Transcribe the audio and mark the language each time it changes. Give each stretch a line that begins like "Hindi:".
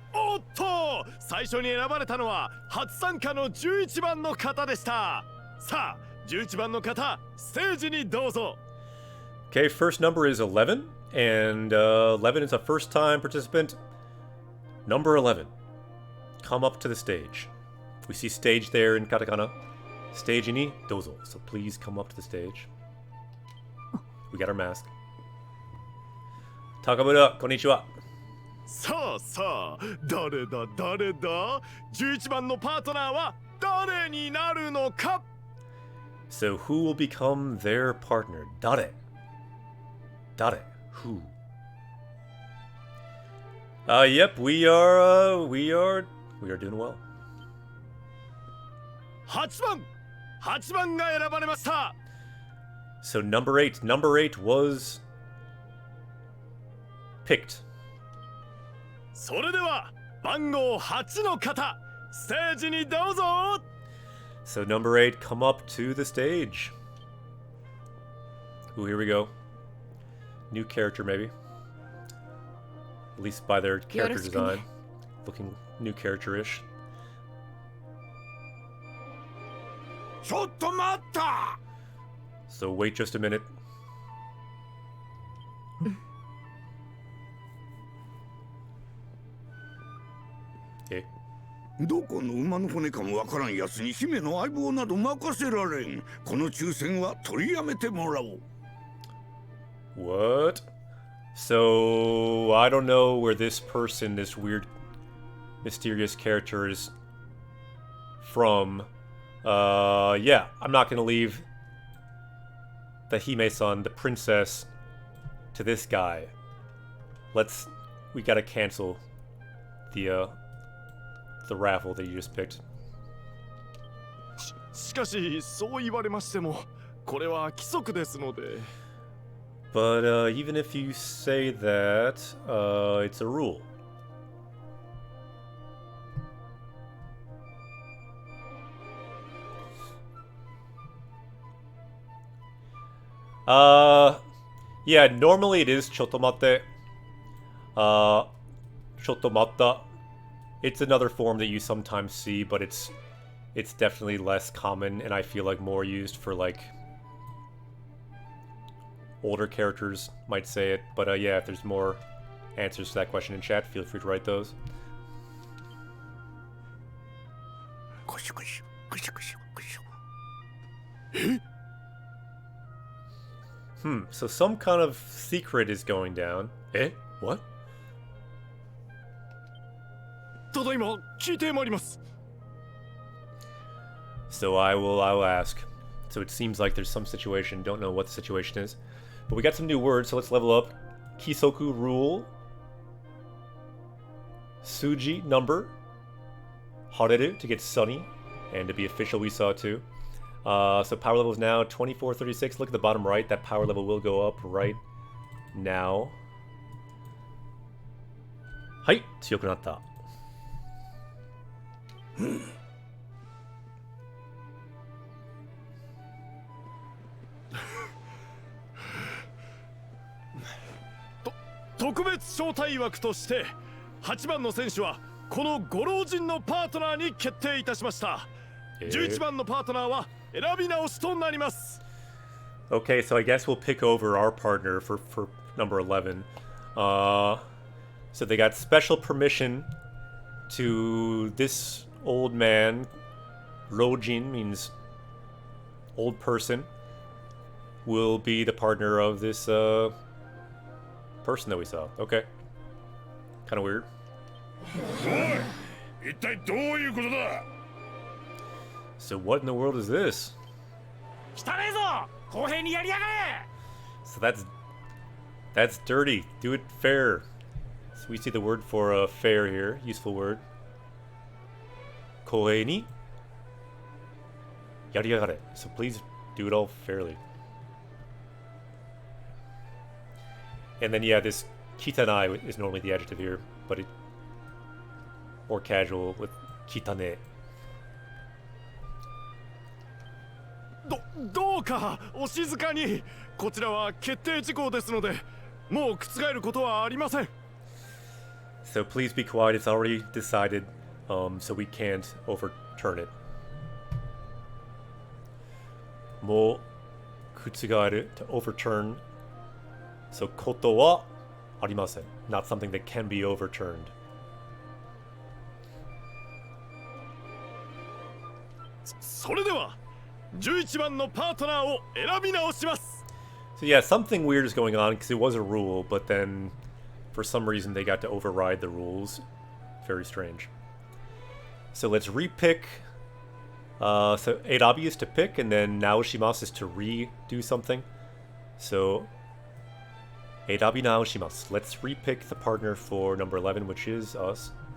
Japanese: おっと、最初に選ばれたのは初参加の11番の方でした。さあ、11番の方、ステージにどうぞ。
English: Okay, first number is 11, and 11 is a first-time participant. Number 11. Come up to the stage. We see stage there in katakana.
Japanese: Stage ni dozo.
English: So please come up to the stage. We got our mask.
Japanese: Takamura, konnichiwa. さあさあ、誰だ誰だ、11番のパートナーは誰になるのか。
English: So who will become their partner?
Japanese: Dare. Dare.
English: Who? Yep, we are doing well.
Japanese: 8番が選ばれました。
English: So number 8 was picked.
Japanese: それでは番号8の方、ステージにどうぞ。
English: So number 8, come up to the stage. Ooh, here we go. New character, maybe. At least by their character design. Looking new character-ish.
Japanese: ちょっと待った。
English: So wait just a minute. Okay.
Japanese: どこの馬の骨かもわからんやつに姫の相棒など任せられん。この抽選は取りやめてもらおう。
English: What? So I don't know where this person, this weird, mysterious character is from. Yeah, I'm not gonna leave the Hime-san, the princess, to this guy. We gotta cancel the raffle that you just picked.
Japanese: しかしそう言われましても、これは規則ですので。
English: But even if you say that, it's a rule. Yeah, normally it is chotomate. Chotomatta. It's another form that you sometimes see, but it's definitely less common, and I feel like more used for like older characters might say it. But yeah, if there's more answers to that question in chat, feel free to write those.
Japanese: こしょこしょこしょこしょこしょ。
English: So some kind of secret is going down. Eh? What?
Japanese: ただいま聞いてまいります。
English: So I'll ask. So it seems like there's some situation. Don't know what the situation is. But we got some new words, so let's level up. Kisoku rule. Suji number. Hareru to get sunny. And to be official we saw too. So power level is now 2436. Look at the bottom right. That power level will go up right now.
Japanese: Hai, tsuyoku natta. 特別招待枠として8番の選手はこのご老人のパートナーに決定いたしました。 11番のパートナーは選び直しとなります。
English: Okay, so I guess we'll pick over our partner for number 11. So they got special permission to this old man. Rojin means old person. Will be the partner of this person that we saw. Okay. Kind of weird.
Japanese: おい、一体どういうことだ。
English: So what in the world is this?
Japanese: 汚ねえぞ、公平にやりやがれ。
English: So that's dirty. Do it fair. So we see the word for fair here. Useful word.
Japanese: Koei ni yariyagare.
English: So please do it all fairly. And then yeah, this kitanai is normally the adjective here, but it more casual with kitane.
Japanese: どうかお静かに。こちらは決定事項ですので、もう覆ることはありません。
English: So please be quiet. It's already decided, so we can't overturn it.
Japanese: もう覆る
English: to overturn. So
Japanese: ことはありません.
English: Not something that can be overturned.
Japanese: それでは11番のパートナーを選び直します。
English: So yeah, something weird is going on because it was a rule, but then For some reason, they got to override the rules. Very strange. So let's repick. So Eirabi is to pick, and then Naoshimasu is to redo something. So
Japanese: Eirabi Naoshimasu.
English: Let's repick the partner for number 11, which is us.